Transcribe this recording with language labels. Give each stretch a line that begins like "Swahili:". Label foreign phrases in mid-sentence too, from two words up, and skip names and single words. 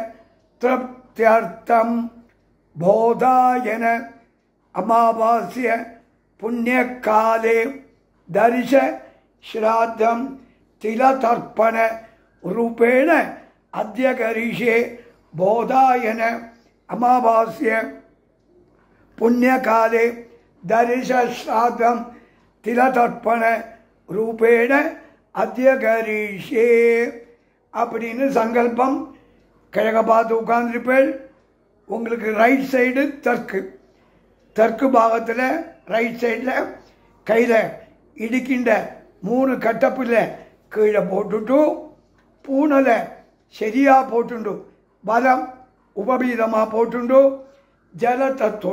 Sanskrit: तृप्त्यर्थम बोधायन अमावास्य पुण्यकाले दर्श श्राद्धम तिलतर्पण रूपेण अद्य करिष्ये बोधायन अमावास्य पुण्यकाले दर्श श्राद्धम तिलतर्पण रूपेण अद्य करिष्ये
Tamil: அப்படின்னு சங்கல்பம் கிழக்க பார்த்து உட்கார்ந்துருப்பேன் உங்களுக்கு
English: right side
Tamil: தெற்கு பாகத்தில்
English: right sideில்
Tamil: கையில் இடிக்கின்ற 3 கட்டப்பில் கீழே போட்டுட்டு பூனலை சரியாக போட்டுண்டு பலம் உபபீதமாக போட்டுண்டு ஜலத்தை